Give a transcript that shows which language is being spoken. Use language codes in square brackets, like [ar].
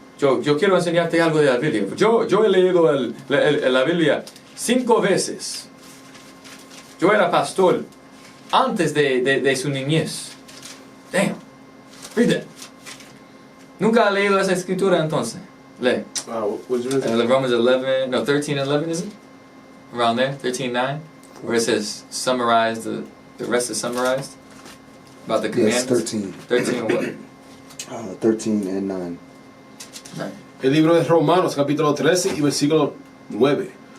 [es] Yo quiero enseñarte algo de la Biblia. Yo he leído la Biblia 5 veces. Yo era pastor antes de su niñez. [en] Damn. Read it. [es] ¿Nunca ha leído esa escritura entonces? [en] Lee. Romans 11, no, 13 and 11 is it? Around there, 13:9, where it says summarized, the rest is summarized about the commandments. Yes, 13. 13 and what? 13 and 9. 9. [es] El libro de Romanos capítulo 13 y versículo 9.